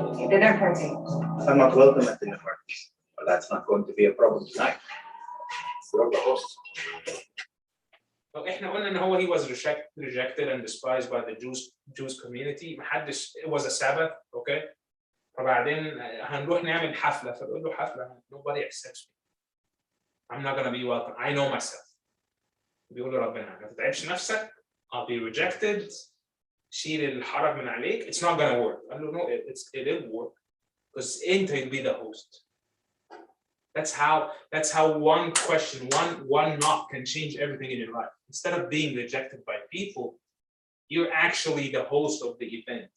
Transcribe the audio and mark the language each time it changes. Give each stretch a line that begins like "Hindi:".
English: Dinner party. I'm not welcome at dinner parties. Well, that's not going to be a problem tonight. We're the host.
Arabic: لو احنا قلنا ان هو
English: he was rejected and despised by the Jews community.
Arabic: محدش
English: it was a Sabbath, okay?
Arabic: فبعدين هنروح نعمل حفله فبقول له حفله
English: nobody accepts me. I'm not gonna be welcome. I know myself.
Arabic: بيقول له ربنا ما تتعبش نفسك.
English: I'll be rejected.
Arabic: شيل الحرج من عليك.
English: It's not gonna work.
Arabic: قال له
English: no, it will work because
Arabic: انت
English: will be the host. That's how one question, one knock can change everything in your life. Instead of being rejected by people, you're actually the host of the event.